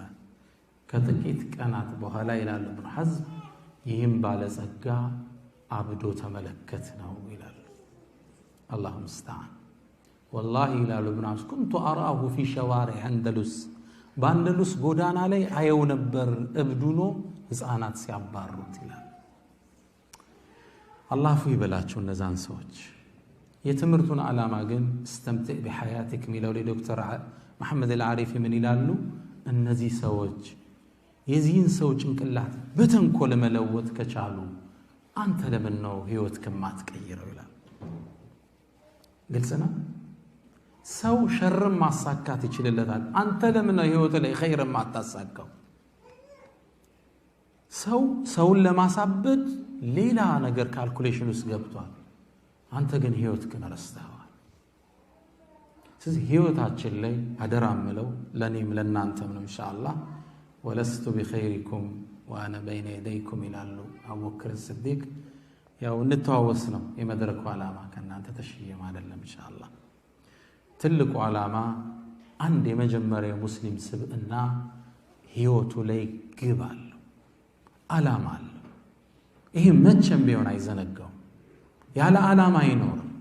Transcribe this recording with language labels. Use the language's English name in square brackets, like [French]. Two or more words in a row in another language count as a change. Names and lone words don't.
[Amharic] ከጥቂት ቀናት በኋላ ይላሉ ኢብኑ ሐዝም ይህም ባለጸጋ አብዶ ተመለከት ነው ይላሉ። [Arabic] الله المستعان። [Amharic] ወላሂ ይላሉ ኢብኑ ሐዝም [Arabic] كنت أراه في شوارع أندلس [Amharic] በአንደሉስ ጎዳና ላይ አየው ነበር እብዱኖ ህፃናት ሲያባሩት ይላል። አላሁ ይበላቸው እነዛን ሰዎች። የትምህርቱን ዓላማ ግን استمتع بحياتك ሚለው ዶክተር መሐመድ አልዓሪፊ ምን ይላሉ? እነዚህ ሰዎች የዚህን ሰው ጭንቅላት በተንኮል መለወጥ ከቻሉ አንተ ለምን ነው ህይወትክን ማትቀይረው ይላል። ግልጽ ነው። ሰው ሸርም ማሳካት ይችላልታል። አንተ ለምን ነው ህይወት ላይ ኸይርም ማታሳካው? ሰውን ለማሳበድ ሌላ ነገር ካልኩሌሽን ውስጥ ገብቷል። አንተ ግን ህይወትክን ረስተዋል። ስለዚህ ህይወታችን ላይ አደራምለው ለኔም ለናንተም ነው ኢንሻአላህ [Arabic] ولست بخيركم وأنا بين يديكم [Amharic] ይላሉ አቡበክር ሲዲቅ። ያው እንተዋወስ ነው የመድረኩ ዓላማ ከናንተ ተሽየም አይደለም ኢንሻአላህ። ትልቁ ዓላማ አንድ የመጀመሪያ ሙስሊም ስብዕና ህይወቱ ላይ ግብ አለው፣ ዓላማ አለው። ይሄ መቼም ቢሆን አይዘነጋው። ያለ ዓላማ አይኖርም።